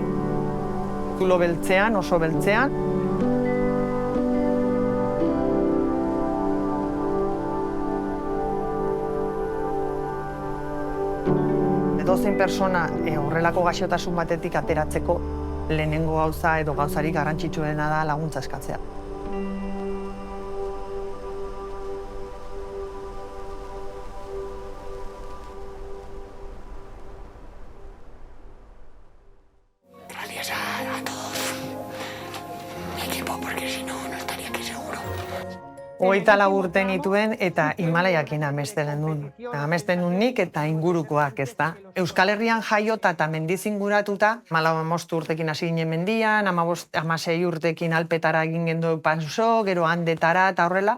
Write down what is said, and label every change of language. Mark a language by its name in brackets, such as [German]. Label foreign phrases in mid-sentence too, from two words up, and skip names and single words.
[Basque] Zulo beltzean, oso beltzean. Edozein persona horrelako gaixotasun batetik ateratzeko lehenengo gauza edo gauzarik garrantzitsuena da laguntza eskatzea. [Spanish] Gracias a todos mi equipo, porque si no, no estaría aquí seguro. [Basque] 24 urte nituen eta Himalaiakin amesten nun. Amesten nun nik eta ingurukoak, ez da. Euskal Herrian jaiota eta mendiz inguratuta, 15 urtekin hasi ginen mendian, 16 urtekin Alpetara egin gendu paso, gero Andetara eta horrela.